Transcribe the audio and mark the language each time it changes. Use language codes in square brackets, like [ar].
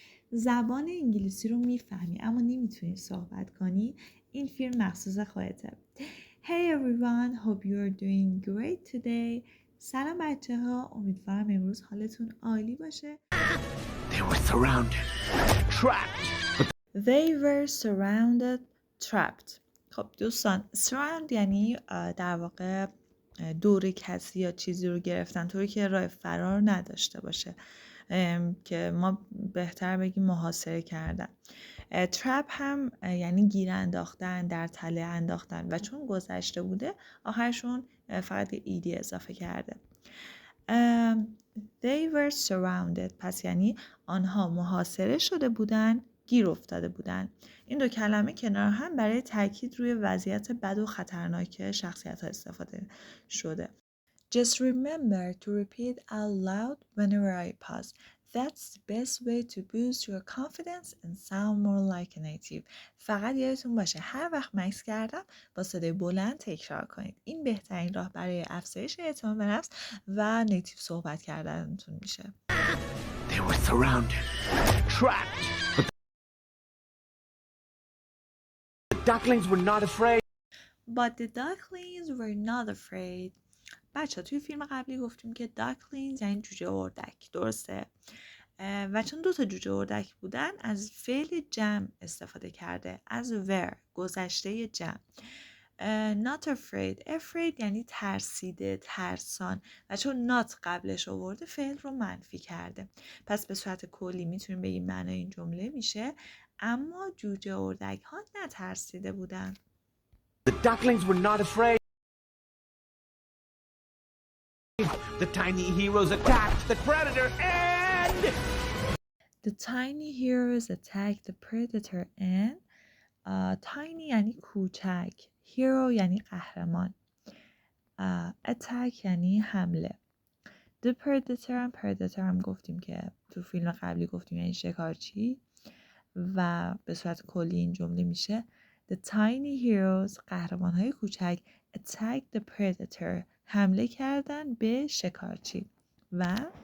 [fa] زبان انگلیسی رو میفهمی اما نمیتونی صحبت کنی، این فیلم مخصوص خودته. [en] Hey everyone, hope you are doing great today. [fa] سلام بچه ها، امیدوارم امروز حالتون عالی باشه. [en] They were surrounded, trapped. They were surrounded, trapped. [fa] خب دوستان، surround یعنی در واقع دور کسی یا چیزی رو گرفتن طوری که راه فرار نداشته باشه، که ما بهتر بگیم محاصره کردن. ترپ هم یعنی گیر انداختن، در تله انداختن و چون گذشته بوده آخرشون فقط یه ایدی اضافه کرده. [en] They were surrounded [fa] پس یعنی آنها محاصره شده بودن، گیر افتاده بودن. این دو کلمه کنار هم برای تاکید روی وضعیت بد و خطرناک شخصیت ها استفاده شده. [en] Just remember to repeat out loud whenever I pause. That's the best way to boost your confidence and sound more like a native. [fa] فقط یادتون باشه هر وقت مکس کردم با صدای بلند تکرار کنید. این بهترین راه برای افزایش اعتماد به نفس و نیتیو صحبت کردنتون میشه. [en] They were surrounded, trapped. But the ducklings were not afraid. But the ducklings were not afraid. [fa] بچه توی فیلم قبلی گفتیم که ducklings یعنی جوجه اردک، درسته؟ و چون دو تا جوجه اردک بودن از فعل جمع استفاده کرده، از were گذشته جمع. [en] not afraid [fa] یعنی ترسیده، ترسان و چون not قبلش آورده فعل رو منفی کرده. پس به صورت کلی میتونیم بگیم معنای این جمله میشه اما جوجه اردک ها نترسیده بودن. [en] The ducklings were not afraid. The tiny heroes attacked the predator and... The tiny heroes attacked the predator and tiny [fa] یعنی کوچک، [en] hero [fa] یعنی قهرمان، [en] attack [fa] یعنی حمله. The predator هم گفتیم که تو فیلم قبلی گفتیم یعنی شکارچی و به صورت کلی این جمله میشه [en] The tiny heroes [fa] قهرمان های کوچک [en] attacked the predator [fa] حمله کردن به شکارچی و